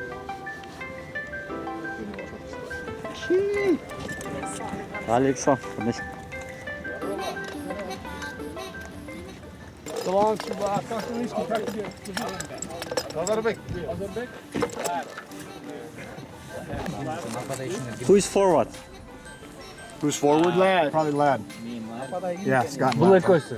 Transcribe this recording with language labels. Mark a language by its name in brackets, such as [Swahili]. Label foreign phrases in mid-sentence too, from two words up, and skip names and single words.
[English] Александр. Who is forward? Who's forward? Lad. Probably Lad. Yeah, Scott. [Kazakh] Бұл көсі.